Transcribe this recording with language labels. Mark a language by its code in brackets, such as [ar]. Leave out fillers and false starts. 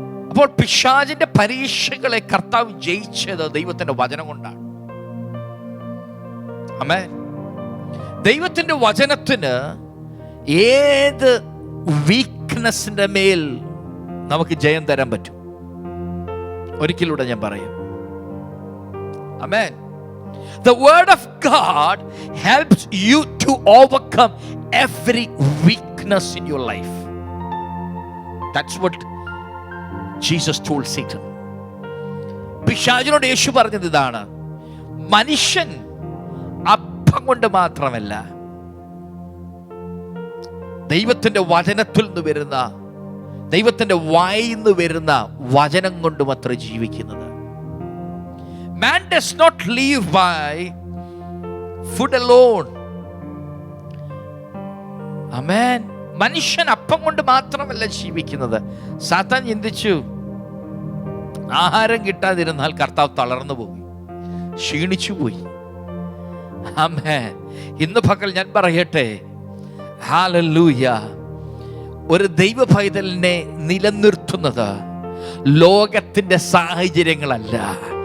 [ml] അപ്പോൾ പിശാചിന്റെ പരീക്ഷകളെ കർത്താവ് ജയിച്ചത് ദൈവത്തിന്റെ വചനം കൊണ്ടാണ്. ആമേൻ. ദൈവത്തിന്റെ വചനത്തിന് ഏത് വീക്ക്നെസ്സിന്റെ മേൽ നമുക്ക് ജയം തരാൻ പറ്റും. ഒരിക്കലൂടെ ഞാൻ പറയും. Amen. [en] The word of God helps you to overcome every weakness in your life. That's what Jesus told Satan. [ml] പിശാചിനോട് യേശു പറഞ്ഞത് ഇതാണ്: മനുഷ്യൻ അപ്പം കൊണ്ട് മാത്രമല്ല, ദൈവത്തിന്റെ വചനത്തിൽ നിന്ന് വരുന്ന ദൈവത്തിന്റെ വായിന്ന് വരുന്ന വചനം കൊണ്ട് മാത്രം ജീവിക്കുന്നത്. [en] Man does not live by food alone. Amen. [ml] മനുഷ്യൻ അപ്പം കൊണ്ട് മാത്രമല്ല ജീവിക്കുന്നത്. സാത്താൻ ചിന്തിച്ചു, ആഹാരം കിട്ടാതിരുന്നാൽ കർത്താവ് തളർന്നു പോയി, ക്ഷീണിച്ചു പോയി. ആമേൻ. ഇന്ന് പകൽ ഞാൻ പറയട്ടെ, ഹല്ലേലൂയ, ഒരു ദൈവ പൈതലിനെ നിലനിർത്തുന്നത് ലോകത്തിന്റെ സാഹചര്യങ്ങളല്ല.